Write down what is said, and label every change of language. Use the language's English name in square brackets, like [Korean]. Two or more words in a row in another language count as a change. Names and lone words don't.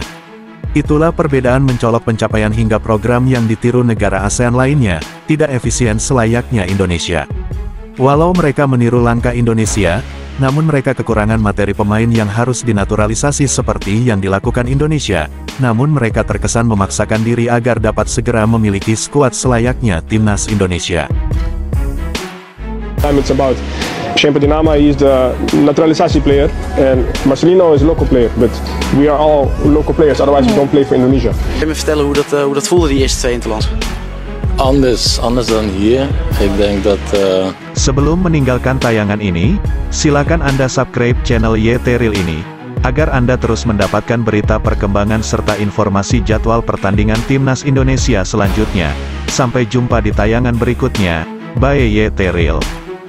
[Indonesian] Itulah perbedaan mencolok pencapaian hingga program yang ditiru negara ASEAN lainnya, tidak efisien selayaknya Indonesia. Walau mereka meniru langkah Indonesia, namun mereka kekurangan materi pemain yang harus dinaturalisasi seperti yang dilakukan Indonesia, namun mereka terkesan memaksakan diri agar dapat segera memiliki skuad selayaknya timnas Indonesia. [English] It's about Shempa Dinama is the naturalisasi player, and Marcelino is a local player. But we are all local players, otherwise we don't play for Indonesia. [Dutch] Kun je me vertellen hoe dat voelde, die eerste 2 interlands? Anders dan hier. Ik denk dat... [Indonesian] Sebelum meninggalkan tayangan ini, silakan Anda [English] subscribe channel [Indonesian] YT Real ini, agar Anda terus mendapatkan berita perkembangan serta informasi jadwal pertandingan Timnas Indonesia selanjutnya. Sampai jumpa di tayangan berikutnya. Bye YT Real.